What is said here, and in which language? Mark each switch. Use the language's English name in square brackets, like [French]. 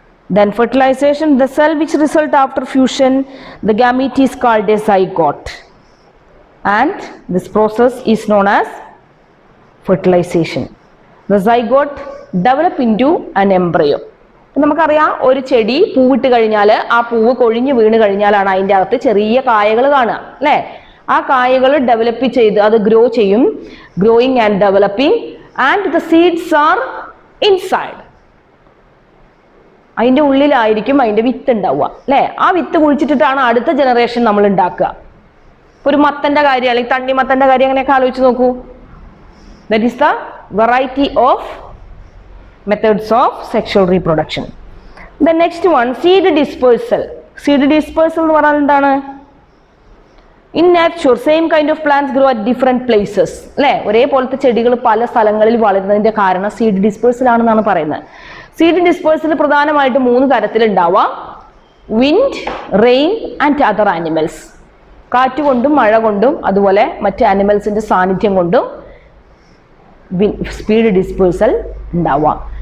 [English] Then fertilization, the cell which result after fusion, the gamete is called a zygote. And this process is known as fertilization. The zygote develop into an embryo. [Malayalam] നമുക്കറിയാം ഒരു ചെടി പൂവിട്ട് കഴിഞ്ഞാൽ ആ പൂവ് കൊഴിഞ്ഞു വീണ് കഴിഞ്ഞാലാണ് അതിൻ്റെ അകത്ത് ചെറിയ കായകൾ കാണുക അല്ലേ? ആ കായകൾ ഡെവലപ്പ് ചെയ്ത് അത് ഗ്രോ ചെയ്യും. [English] Growing and developing and the seeds are inside. [Malayalam] അതിൻ്റെ ഉള്ളിലായിരിക്കും അതിൻ്റെ വിത്ത് ഉണ്ടാവുക അല്ലേ? ആ വിത്ത് കുഴിച്ചിട്ടിട്ടാണ് അടുത്ത ജനറേഷൻ നമ്മൾ ഉണ്ടാക്കുക. ഒരു മത്തൻ്റെ കാര്യം അല്ലെങ്കിൽ തണ്ണിമത്തൻ്റെ കാര്യം അങ്ങനെയൊക്കെ ആലോചിച്ച് നോക്കൂ. [English] That is the variety of methods of sexual reproduction. The next one, seed dispersal. Seed dispersal [Malayalam] എന്ന് പറഞ്ഞാൽ എന്താണ്? [English] In nature, same kind of plants grow at different places. [Malayalam] അല്ലേ? ഒരേപോലത്തെ ചെടികൾ പല സ്ഥലങ്ങളിൽ വളരുന്നതിന്റെ കാരണം സീഡ് ഡിസ്പേഴ്സൽ ആണെന്നാണ് പറയുന്നത്. സീഡ് ഡിസ്പേഴ്സൽ പ്രധാനമായിട്ട് 3 തരത്തിൽ ഉണ്ടാവാം. Wind, rain and other animals. കാറ്റ് കൊണ്ടും മഴ കൊണ്ടും അതുപോലെ മറ്റ് ആനിമൽസിന്റെ സാന്നിധ്യം കൊണ്ടും സ്പീഡ് ഡിസ്പേഴ്സൽ ഉണ്ടാവാം.